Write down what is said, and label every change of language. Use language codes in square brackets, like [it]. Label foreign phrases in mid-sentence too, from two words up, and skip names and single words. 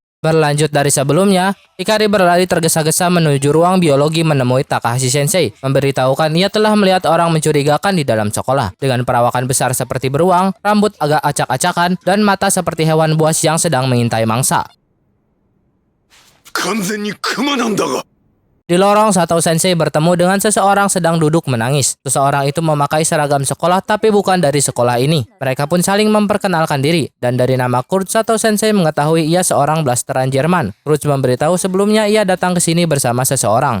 [id] Berlanjut dari sebelumnya, Hikari berlari tergesa-gesa menuju ruang biologi menemui Takahashi Sensei, memberitahukan ia telah melihat orang mencurigakan di dalam sekolah. Dengan perawakan besar seperti beruang, rambut agak acak-acakan, dan mata seperti hewan buas yang sedang mengintai mangsa. [ja] 完全にクマなんだが。 [id] Di lorong, Sato Sensei bertemu dengan seseorang sedang duduk menangis. Seseorang itu memakai seragam sekolah tapi bukan dari sekolah ini. Mereka pun saling memperkenalkan diri. Dan dari nama Kurt, Sato Sensei mengetahui ia seorang blasteran Jerman. Kurt memberitahu sebelumnya ia datang ke sini bersama seseorang.